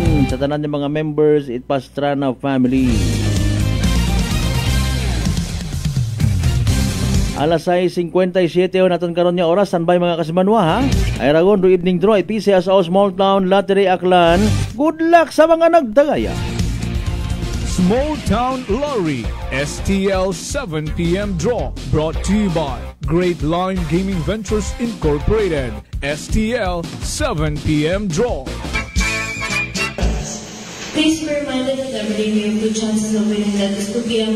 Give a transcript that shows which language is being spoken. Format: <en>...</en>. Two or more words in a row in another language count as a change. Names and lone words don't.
<akl>Sa tanan ng mga members, Pastrana family. Alas 6:57 naton karon nga oras, standby mga kasimanwa, ha. Ay ragon do</akl> <en>evening draw</en> <akl>PCSO Small Town Lottery Aklan.</akl> <en>Good luck</en> <akl>sa mga nagdagaya.</akl> <en>Small Town Lottery STL 7 p.m. draw brought to you by Great Line Gaming Ventures Incorporated. STL 7 p.m. draw. Please be reminded that every day we have two chances of winning, that is 2 p.m.</en>